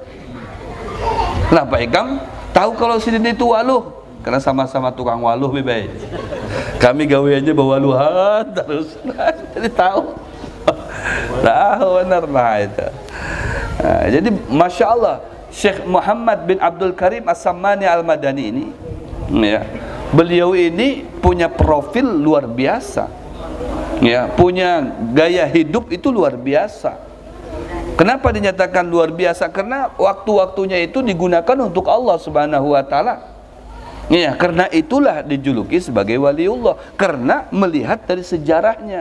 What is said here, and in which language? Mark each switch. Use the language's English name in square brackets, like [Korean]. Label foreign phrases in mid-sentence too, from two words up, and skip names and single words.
[Banjar] Kenapa ikam tahu kalau sidin itu waluh? Karena sama-sama tukang waluh baik. Kami gaweannya bawaluhan terus. Jadi tahu. Tahu benar lah itu. [Indonesian] Nah, jadi [Arabic] ما شاء الله, [Indonesian] Syekh Muhammad bin Abdul Karim As-Sammani Al-Madani ini ya, beliau ini punya profil luar biasa ya, punya gaya hidup itu luar biasa. Kenapa dinyatakan luar biasa? Karena waktu-waktunya itu digunakan untuk Allah [Arabic] سبحانه وتعالى [Indonesian] ya, karena itulah dijuluki sebagai waliullah, karena melihat dari sejarahnya.